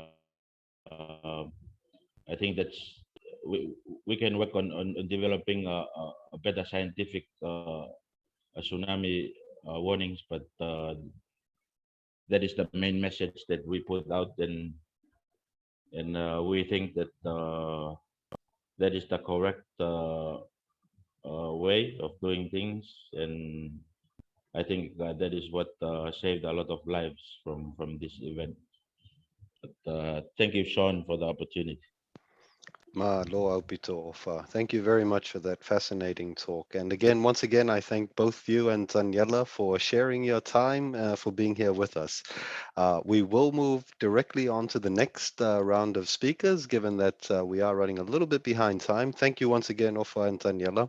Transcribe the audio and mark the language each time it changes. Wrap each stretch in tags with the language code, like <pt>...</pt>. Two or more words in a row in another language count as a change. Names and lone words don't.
<en>I think that's we can work on developing a better scientific tsunami warnings, but that is the main message that we put out, and we think that that is the correct way of doing things, and I think that is what saved a lot of lives from this event. But, thank you, Sean, for the opportunity.</en> <to>Ma loa upito ofa.</to> <en>Thank you very much for that fascinating talk. And again, once again, I thank both you and Daniela for sharing your time, for being here with us. We will move directly on to the next round of speakers, given that we are running a little bit behind time. Thank you once again, Ofa and Daniela.</en>